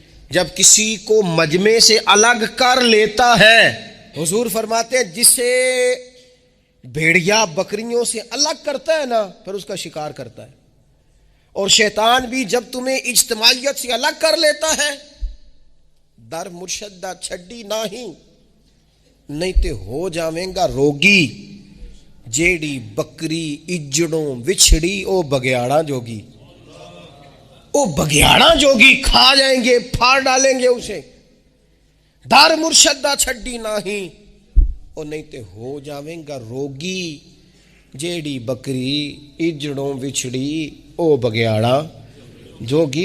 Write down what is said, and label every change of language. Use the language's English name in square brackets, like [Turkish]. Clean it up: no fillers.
[Urdu] جب کسی کو مجمع سے الگ کر لیتا ہے, حضور فرماتے ہیں جسے بھیڑیا بکریوں سے الگ کرتا ہے نا, پھر اس کا شکار کرتا ہے. اور شیطان بھی جب تمہیں اجتماعیت سے الگ کر لیتا ہے, [Punjabi] در مرشدہ چھڈی نہیں تے ہو جاویں گا روگی. جیڑی بکری اجڑوں وچھڑی او بگیاڑا جوگی. او بگیاڑا جوگی [Urdu] کھا جائیں گے, پھاڑ ڈالیں گے اسے. [Punjabi] در مرشدہ چھڈی نہیں او نہیں تے ہو جاویں گا روگی. جیڑی بکری اجڑوں وچھڑی او بگیاڑا جوگی.